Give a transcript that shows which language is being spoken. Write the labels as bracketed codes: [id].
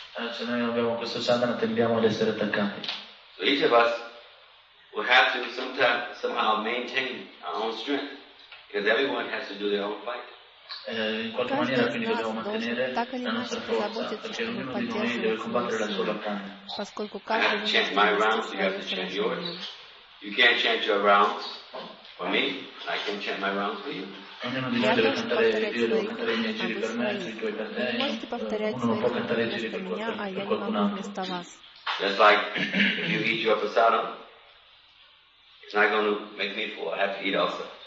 [it] Se noi non abbiamo questo sadhana, tendiamo ad essere attaccati. [en] So each of us will have to sometimes somehow maintain our own strength, because everyone has to do their own fight. [it] In qualche maniera quindi dobbiamo mantenere la nostra forza, perché ognuno di noi deve combattere la sua battaglia. Ascolto caso. [en] You can't change my rounds, you have to change yours. You can't change your rounds for me, I can't change my rounds for you. [it] Ognuno di noi deve cantare i giri per me, i giri per te, uno non può cantare i giri per qualcun altro. [en] Just like if you eat your prasadam, it's not going to make me full, I have to eat also.